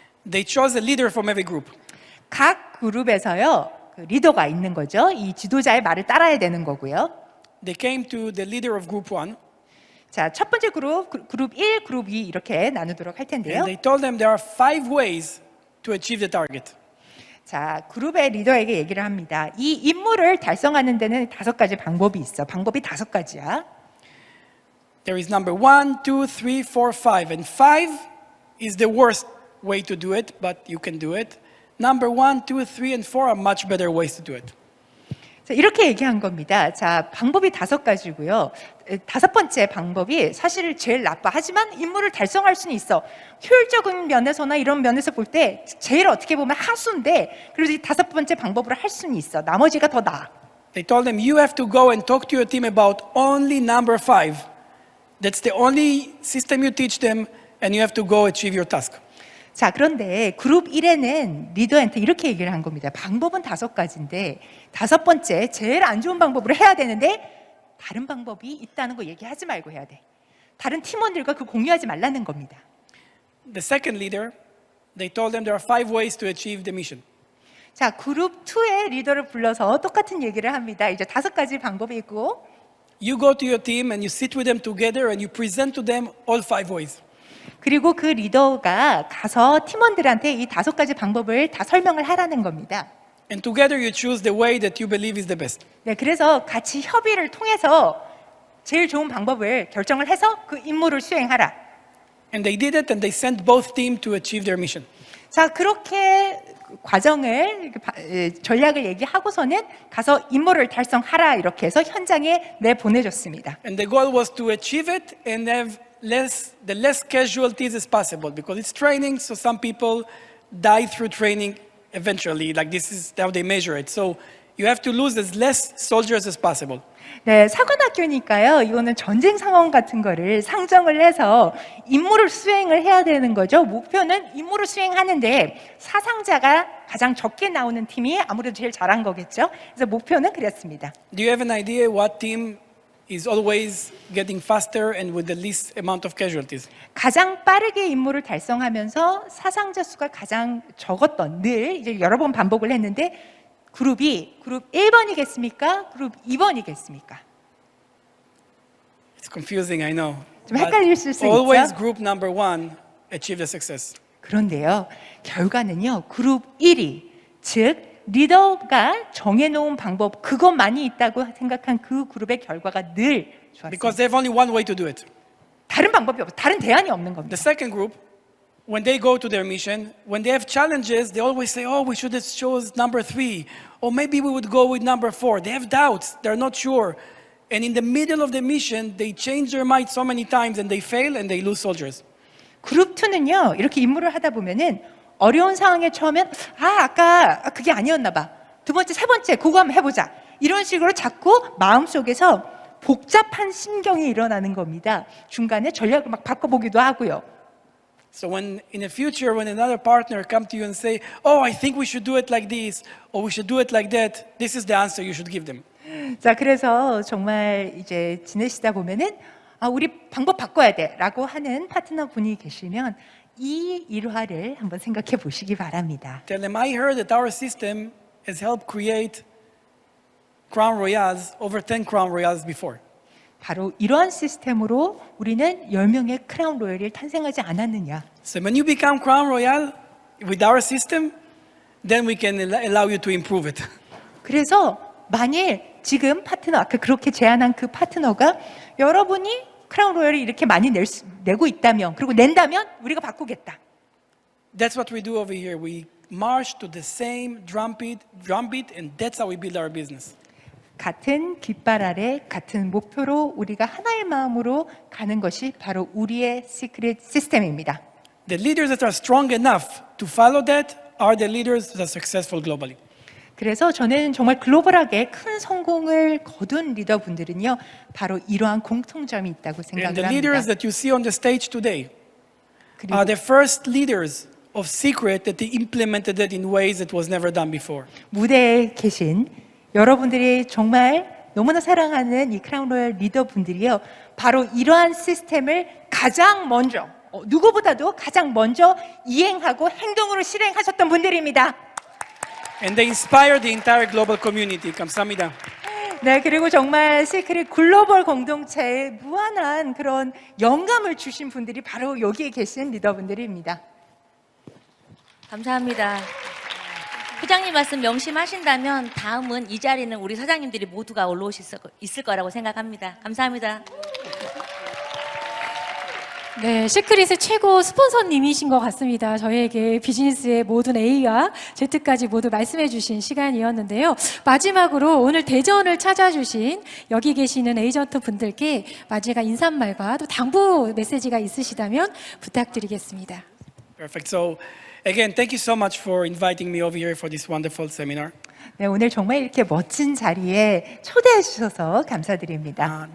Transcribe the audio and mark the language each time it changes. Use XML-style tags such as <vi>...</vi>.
<en>They chose a leader from every group.</en> <ko>각 그룹에서요, 그 리더가 있는 거죠. 이 지도자의 말을 따라야 되는 거고요.</ko> <en>They came to the leader of group 1.</en> <ko>자, 첫 번째 그룹 1, 그룹 2 이렇게 나누도록 할 텐데요.</ko> <en>And they told them there are 5 ways to achieve the target.</en> <ko>자, 그룹의 리더에게 얘기를 합니다. 이 임무를 달성하는 데는 5가지 방법이 있어. 방법이 5가지야.</ko> <en>There is number 1, 2, 3, 4, 5. And 5 is the worst way to do it, but you can do it. Number 1, 2, 3, and 4 are much better ways to do it.</en> <ko>자, 이렇게 얘기한 겁니다. 자, 방법이 5가지고요. 5번째 방법이 사실 제일 나빠. 하지만 임무를 달성할 수는 있어. 효율적인 면에서나 이런 면에서 볼 때 제일 어떻게 보면 하수인데, 그래서 이 5번째 방법으로 할 수는 있어. 나머지가 더 나아.</ko> <en>They told them, you have to go and talk to your team about only number 5. That's the only system you teach them, and you have to go achieve your task.</en> <ko>자, 그런데 그룹 1에는 리더한테 이렇게 얘기를 한 겁니다. 방법은 5가지인데 5번째 제일 안 좋은 방법으로 해야 되는데 다른 방법이 있다는 거 얘기하지 말고 해야 돼. 다른 팀원들과 그 공유하지 말라는 겁니다.</ko> <en>The second leader, they told them there are 5 ways to achieve the mission.</en> <ko>자, 그룹 2의 리더를 불러서 똑같은 얘기를 합니다. 이제 5가지 방법이 있고,</ko> <en>You go to your team and you sit with them together and you present to them all 5 ways.</en> <ko>그리고 그 리더가 가서 팀원들한테 이 5가지 방법을 다 설명을 하라는 겁니다.</ko> <en>And together you choose the way that you believe is the best.</en> <ko>네, 그래서 같이 협의를 통해서 제일 좋은 방법을 결정을 해서 그 임무를 수행하라.</ko> <en>And they did it and they sent both teams to achieve their mission.</en> <ko>자, 그렇게 과정을 전략을 얘기하고서는 가서 임무를 달성하라 이렇게 해서 현장에 내보내줬습니다.</ko> <en>And the goal was to achieve it and have the less casualties as possible because it's training, so some people die through training eventually. Like this is how they measure it. So you have to lose as less soldiers as possible.</en> <ko>네, 사관학교니까요. 이거는 전쟁 상황 같은 거를 상정을 해서 임무를 수행을 해야 되는 거죠. 목표는 임무를 수행하는데 사상자가 가장 적게 나오는 팀이 아무래도 제일 잘한 거겠죠. 그래서 목표는 그랬습니다.</ko> <en>Do you have an idea what team is always getting faster and with the least amount of casualties?</en> <ko>가장 빠르게 임무를 달성하면서 사상자 수가 가장 적었던 늘 이제 여러 번 반복을 했는데 그룹이 그룹 1번이겠습니까? 그룹 2번이겠습니까?</ko> <en>It's confusing, I know.</en> <ko>좀</ko> <en>But</en> <ko>헷갈릴 수</ko> <en>always</en> <ko>있죠.</ko> <en>group number 1 achieved the success.</en> <ko>그런데요, 결과는요, 그룹 1위, 즉 리더가 정해놓은 방법 그것만이 있다고 생각한 그 그룹의 결과가 늘</ko> <en>Because they have only one way to do it.</en> <ko>다른 방법이 없어, 다른 대안이 없는 겁니다.</ko> <en>The second group, when they go to their mission, when they have challenges, they always say, oh, we should have chose number 3, or maybe we would go with number 4. They have doubts, they're not sure. And in the middle of the mission, they change their mind so many times and they fail and they lose soldiers.</en> <ko>그룹 2는요, 이렇게 임무를 하다 보면은 어려운 상황에 처하면 아까 그게 아니었나 봐. 두 번째, 세 번째 그거 한번 해보자. 이런 식으로 자꾸 마음속에서 복잡한 심경이 일어나는 겁니다. 중간에 전략을 막 바꿔보기도 하고요.</ko> <en>So when in the future, when another partner come to you and say, oh, I think we should do it like this, or we should do it like that, this is the answer you should give them.</en> <ko>자, 그래서 정말 이제 지내시다 보면은 우리 방법 바꿔야 돼라고 하는 파트너 분이 계시면 이 일화를 한번 생각해 보시기 바랍니다.</ko> <en>Tell them, I heard that our system has helped create Crown Royals, over 10 Crown Royals before.</en> <ko>바로 이러한 시스템으로 우리는 10명의 크라운 로열이 탄생하지 않았느냐.</ko> <en>So when you become Crown Royal with our system, then we can allow you to improve it.</en> <ko>그래서 만일 지금 파트너, 아까 그렇게 제안한 그 파트너가 여러분이 크라운 로열을 이렇게 많이 내고 있다면, 그리고 낸다면 우리가 바꾸겠다.</ko> <en>That's what we do over here. We march to the same drumbeat, and that's how we build our business.</en> <ko>같은 깃발 아래 같은 목표로 우리가 하나의 마음으로 가는 것이 바로 우리의 시크릿 시스템입니다.</ko> <en>The leaders that are strong enough to follow that are the leaders that are successful globally.</en> <ko>그래서 저는 정말 글로벌하게 큰 성공을 거둔 리더분들은요, 바로 이러한 공통점이 있다고</ko> <en>And the</en> <ko>생각을</ko> <en>leaders</en> <ko>합니다.</ko> <en>that you see on the stage today</en> <ko>그리고</ko> <en>are the first leaders of Secret that they implemented it in ways that was never done before.</en> <ko>무대에 계신 여러분들이 정말 너무나 사랑하는 이 크라운 로얄 리더분들이요, 바로 이러한 시스템을 가장 먼저, 누구보다도 가장 먼저 이행하고 행동으로 실행하셨던 분들입니다.</ko> <en>And they inspire the entire global community.</en> <ko>감사합니다. 네, 그리고 정말 시크릿 글로벌 공동체에 무한한 그런 영감을 주신 분들이 바로 여기에 계신 리더분들입니다. 감사합니다. 회장님 말씀 명심하신다면 다음은 이 자리는 우리 사장님들이 모두가 올라오실 수 있을 거라고 생각합니다. 감사합니다. 네, 시크릿의 최고 스폰서님이신 것 같습니다. 저희에게 비즈니스의 모든 A와 Z까지 모두 말씀해 주신 시간이었는데요. 마지막으로 오늘 대전을 찾아주신 여기 계시는 에이전트 분들께 마지막 인사말과 또 당부 메시지가 있으시다면 부탁드리겠습니다.</ko> <en>Perfect. So, again, thank you so much for inviting me over here for this wonderful seminar.</en> <ko>네, 오늘 정말 이렇게 멋진 자리에 초대해 주셔서 감사드립니다.</ko>